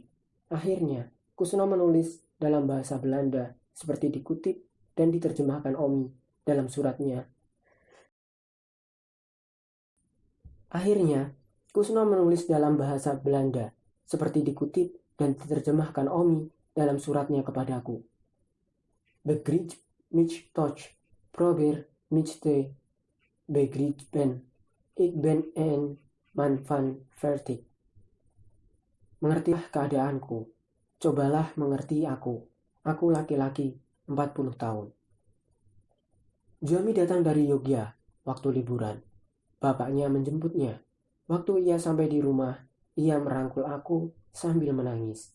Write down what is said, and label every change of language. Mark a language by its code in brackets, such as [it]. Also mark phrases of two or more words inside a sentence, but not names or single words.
[id] Akhirnya, Kusno menulis dalam bahasa Belanda seperti dikutip dan diterjemahkan Omi dalam suratnya. Akhirnya, Kusno menulis dalam bahasa Belanda seperti dikutip dan diterjemahkan Omi dalam suratnya kepadaku. [nl] Begrijp mich toch, probeer mich te begrijpen. Ik ben een man van 40. [id] Mengertilah keadaanku. Cobalah mengerti aku. Aku laki-laki 40 tahun. Juami datang dari Yogya waktu liburan. Bapaknya menjemputnya. Waktu ia sampai di rumah, ia merangkul aku sambil menangis.